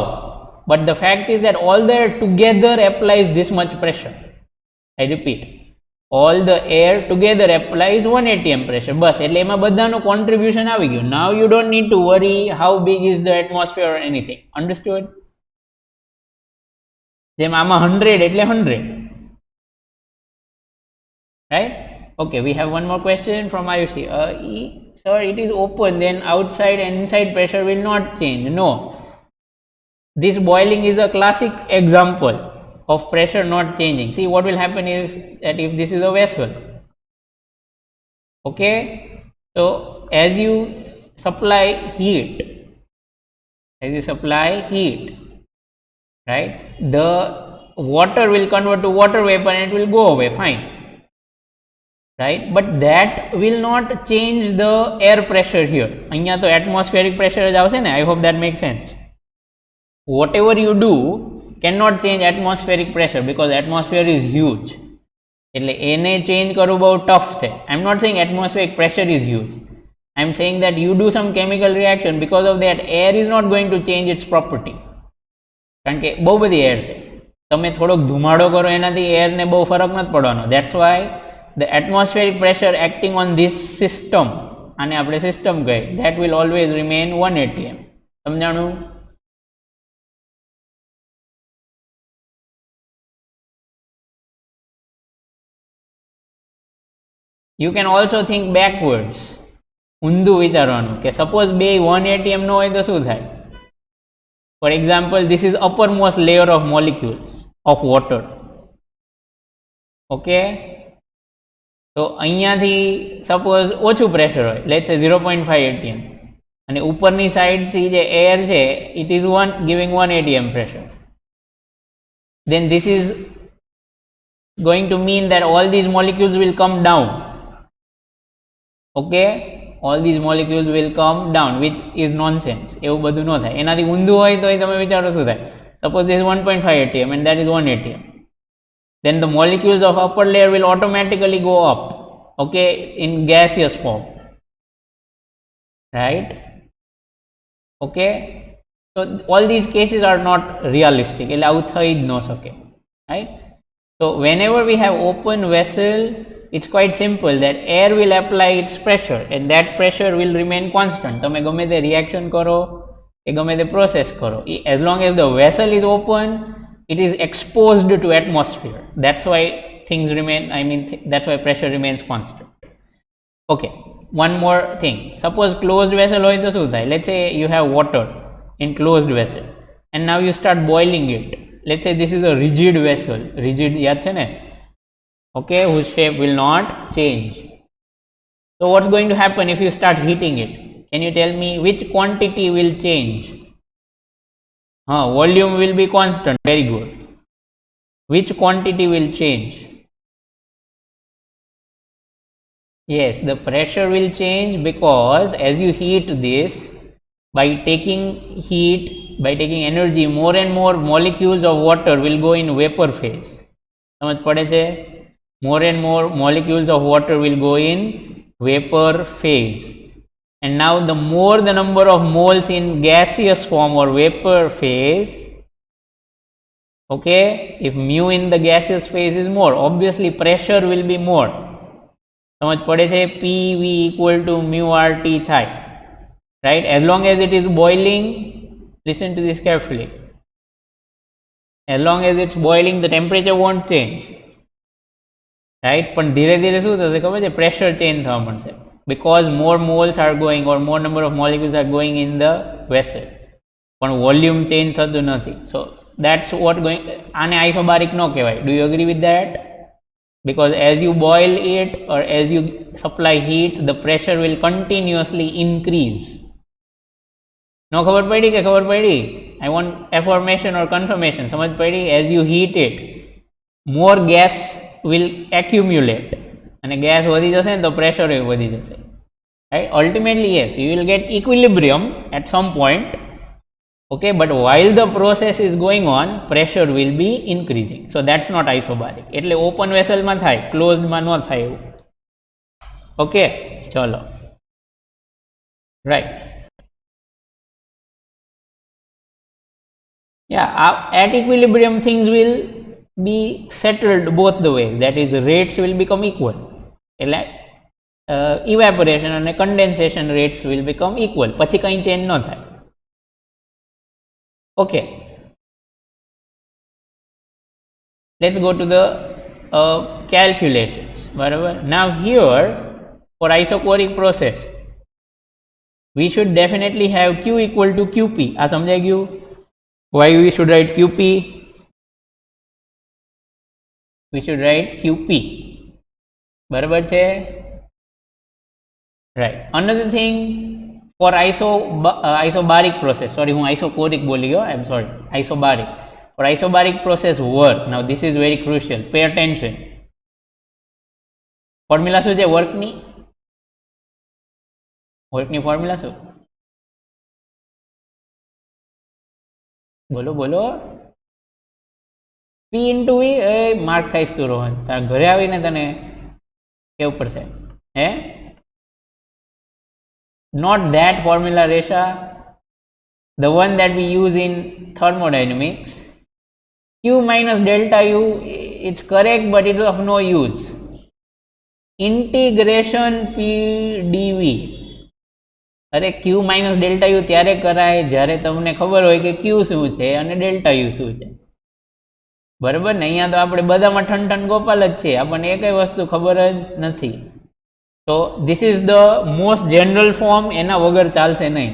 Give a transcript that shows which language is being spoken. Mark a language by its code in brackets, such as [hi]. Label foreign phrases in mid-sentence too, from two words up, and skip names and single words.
[en] But the fact is that all the air together applies this much pressure. I repeat. All the air together applies 1 atm pressure. [gu] બસ, એટલે એમાં બધાનું contribution આવી ગયું. [en] Now you don't need to worry how big is the atmosphere or anything. Understood? [gu] જેમ આમાં 100 એટલે 100. [en] Right? Okay, we have one more question from Ayushi. Sir, it is open, then outside and inside pressure will not change. No. This boiling is a classic example of pressure not changing. See, what will happen is that if this is a vessel, okay, so as you supply heat, right, the water will convert to water vapor and it will go away, fine, right? But that will not change the air pressure here. [gu] અહીંયા તો [en] atmospheric pressure [gu] જ આવશે ને. [en] I hope that makes sense. Whatever you do cannot change atmospheric pressure because atmosphere is huge. [gu] એટલે એને change કરવું બહુ tough છે. [en] I'm not saying atmospheric pressure is huge. I'm saying that you do some chemical reaction, because of that air is not going to change its property. [gu] કારણ કે બહુ બધી air છે. તમે થોડોક ધુમાડો કરો એનાથી air ને બહુ ફરક નથી પડવાનો. [en] That's why the atmospheric pressure acting on this system, [gu] આને આપણે system કહે, [en] that will always remain 1 atm. [gu] સમજાણું? [en] You can also think backwards. [gu] ઊંધું વિચારવાનું કે સપોઝ બે 1 atm નો હોય તો શું થાય? [en] For example, this is uppermost layer of molecules of water. [gu] Okay? તો અહીંયાથી સપોઝ ઓછું પ્રેશર હોય, [en] let's say 0.5 atm. [gu] અને ઉપરની સાઈડથી જે એર છે [en] it is giving 1 atm pressure, then this is going to mean that all these molecules will come down. Okay, all these molecules will come down, which is nonsense. [gu] એવું બધું ન થાય. એનાથી ઊંધું હોય તો તમે વિચારો શું થાય. [en] Suppose this is 1.5 atm and that is 1 atm, then the molecules of upper layer will automatically go up, okay, in gaseous form, right? Okay, so all these cases are not realistic. [gu] એટલે આવું થઈ જ ન શકે, [en] right? So whenever we have open vessel, it's quite simple that air will apply its pressure and that pressure will remain constant. [gu] તમે ગમે તે reaction કરો કે ગમે તે process કરો, [en] as long as the vessel is open, it is exposed to atmosphere. That's why things remain, that's why pressure remains constant. Okay, one more thing. Suppose closed vessel [gu] હોય તો શું થાય? [en] Let's say you have water in closed vessel and now you start boiling it. Let's say this is a rigid vessel. Rigid યાદ છે ને? Okay, whose shape will not change. So what's going to happen if you start heating it? Can you tell me which quantity will change? Volume will be constant. Very good. Which quantity will change? Yes, the pressure will change because as you heat this, by taking heat, by taking energy, more and more molecules of water will go in vapor phase. [gu] સમજ પડે છે? [en] More and more molecules of water will go in vapor phase. And now the more the number of moles in gaseous form or vapor phase, okay, if mu in the gaseous phase is more, obviously pressure will be more. [gu] સમજ પડે છે? [en] PV equal to mu RT થાય, right? As long as it is boiling, listen to this carefully, as long as it's boiling the temperature won't change, right? [gu] પણ ધીરે ધીરે શું થશે ખબર છે? [en] pressure change [gu] થવા મળશે [en] because more moles are going or more number of molecules are going in the vessel, [gu] પણ [en] volume change [gu] થતું નથી. [en] So that's what going, [gu] આને isobaric ન કહેવાય. [en] Do you agree with that? Because as you boil it or as you supply heat, the pressure will continuously increase. [gu] No ખબર પડી કે ખબર પડી? [en] I want affirmation or confirmation. [gu] સમજ પડી? [en] As you heat it, more gas will accumulate. [gu] અને ગેસ વધી જશે ને તો પ્રેશર એ વધી જશે, [en] right? Ultimately, yes, you will get equilibrium at some point, okay, but while the process is going on, pressure will be increasing. So that's not isobaric. [gu] એટલે [en] open vessel [gu] માં થાય, closed માં ન થાય એવું. Okay, ચલો, [en] right? Yeah, at equilibrium things will be settled both the ways. That is, rates will become equal. એટલે evaporation and condensation rates will become equal. [gu] પછી કંઈ change ન થાય. [en] Okay, let's go to the calculations. [gu] બરાબર? [en] Now here for isochoric process we should definitely have Q equal to QP. [gu] આ સમજાઈ ગયું? [en] Why we should write QP? We should write QP. [gu] બરાબર છે? [en] Right. Another thing, for isobaric process, sorry, [gu] હું isochoric બોલી ગયો, [en] I'm sorry, isobaric. For isobaric process work, now this is very crucial, pay attention. [gu] ફોર્મ્યુલા શું છે વર્કની? વર્કની ફોર્મ્યુલા શું? બોલો બોલો. [en] P into V. [gu] માર્ક ખાઈશ તું રોહન, તારા ઘરે આવીને તને કેવું પડશે, હે? [en] Not that formula, Resha. The one that we use in thermodynamics. Q minus delta U, it's correct, but it's of no use. Integration P dV. [gu] અરે [en] Q minus delta U [gu] ત્યારે કરાય જ્યારે તમને ખબર હોય કે Q શું છે અને [en] delta U [gu] શું છે. બરાબર ને? અહીંયા તો આપણે બધામાં ઠન ગોપાલ જ છે, આપણને એકેય વસ્તુ ખબર જ નથી. [en] So this is the most general form, [gu] એના વગર ચાલશે નહીં.